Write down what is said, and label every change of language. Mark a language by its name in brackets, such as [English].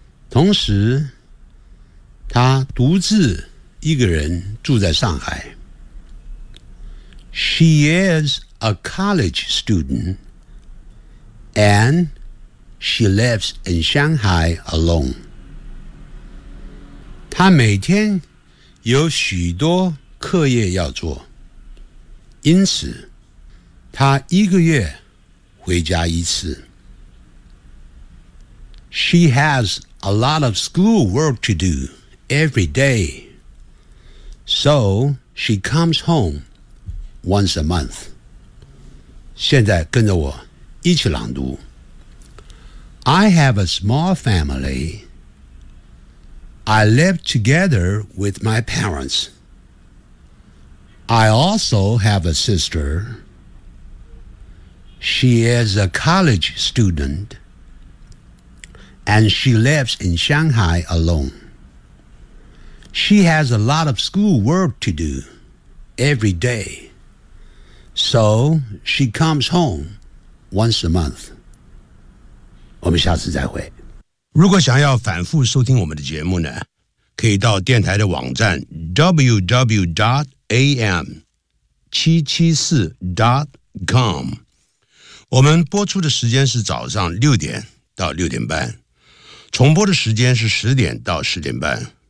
[Chinese] 同时他独自一个人住在上海。 [English] She is a college student and she lives in Shanghai alone. [Chinese] 他每天有许多课业要做，因此他一个月回家一次。 [English] She has a lot of school work to do. Every day. So she comes home once a month. [Chinese] 现在跟着我一起朗读。 [English] I have a small family. I live together with my parents. I also have a sister. She is a college student. And she lives in Shanghai alone. She has a lot of school work to do every day. So she comes home once a month. [Chinese] 我们下次再会。如果想要反复收听我们的节目呢，可以到电台的网站 www.am774.com。我们播出的时间是早上六点到六点半，重播的时间是十点到十点半。